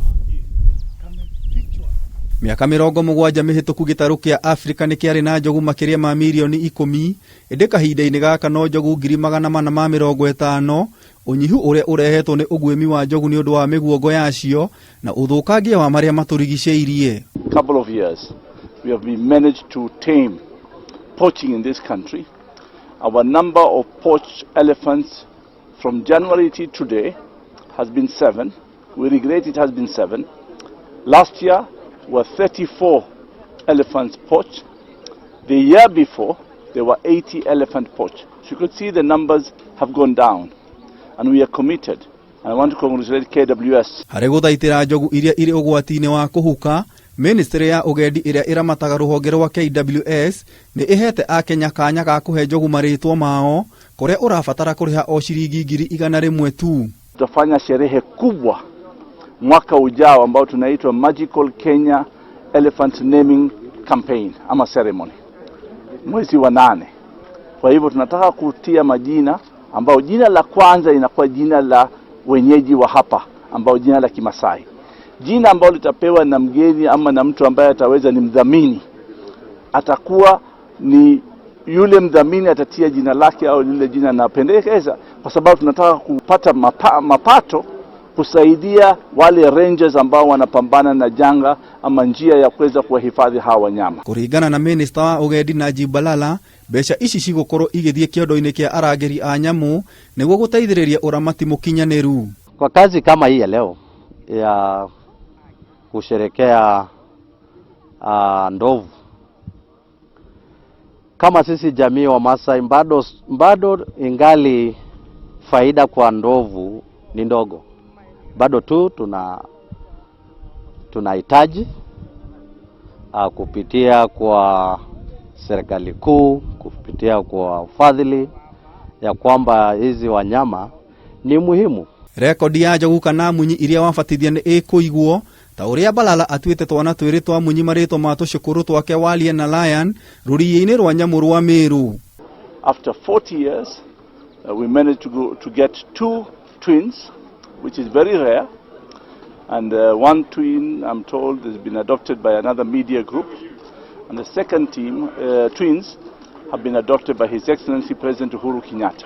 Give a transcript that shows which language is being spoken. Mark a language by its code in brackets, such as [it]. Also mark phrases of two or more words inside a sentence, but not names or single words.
[ki] Miaka 70 mĩhĩtũku gĩtarũ kĩa Afrika nĩ kĩarĩ na njogu makĩria ma milioni 10, ĩndĩ kahinda-inĩ gaka no njogu 450,000, ũnyihu ũrĩa ũrehetwo nĩ ũguĩmi wa njogu nĩ ũndũ wa mĩguongo yacio na ũthũkangia wa marĩa matũrigicĩirie. [en] Couple of years we have managed to tame poaching in this country. Our number of poached elephants from January to today has been 7. We regret it has been 7. Last year were 34 elephants poached. The year before there were 80 elephant poached. So you could see the numbers have gone down, and we are committed. I want to congratulate KWS. [ki] Harĩ gũthaitĩra njogu iria irĩ ũgwati-inĩ wa kũhuka, Ministry ya ũgendi ĩrĩa ĩramataga rũhonge rwa KWS nĩ ĩhete Akenya kanya ga kũhe njogu marĩtwa mao, kũrĩa ũrabatara kũrĩha o shilingi 100 tu. [sw] Tutafanya sherehe kubwa mwaka ujao ambao tunaitwa Magical Kenya Elephant Naming Campaign ama ceremony, mwezi wa 8. Kwa hivyo tunataka kutia majina ambao jina la kwanza inakuwa jina la wenyeji wa hapa ambao jina la Kimasai. Jina ambalo litapewa na mgeni ama na mtu ambaye ataweza ni mdhamini, atakuwa ni yule mdhamini atatia jina lake au lile jina anapendekeza, kwa sababu tunataka kupata mapato kusaidia wale rangers ambao wanapambana na janga ama njia ya kuweza kuwahifadhi hawa wanyama. [ki] Kũringana na Minister wa ũgendi Najib Balala, mbeca ici cigũkorwo igĩthiĩ kĩondo-inĩ kĩa arangĩri a nyamũ nĩguo gũteithĩrĩria ũramati mũkinyanĩru. [sw] Kwa kazi kama hii ya leo ya kusherekea ndovu, kama sisi jamii wa Masai bado ingali faida kwa ndovu ni ndogo. Bado tu tunahitaji kupitia kwa serikali kuu, kupitia kwa ufadhili ya kwamba hizi wanyama ni muhimu. [ki] Rekodi ya njogu kana munyi iria wabatithia nĩ ĩkũigwo, ta ũrĩa Balala atuĩte twana twĩrĩ twa munyi marĩtwa ma tũcũkũrũ twake Walie na Lion rũriĩ-inĩ rwa nyamũ rwa Meru. [en] After 40 years we managed to get 2 twins, which is very rare, and one twin, I'm told, has been adopted by another media group, and the second twins have been adopted by His Excellency President Uhuru Kenyatta.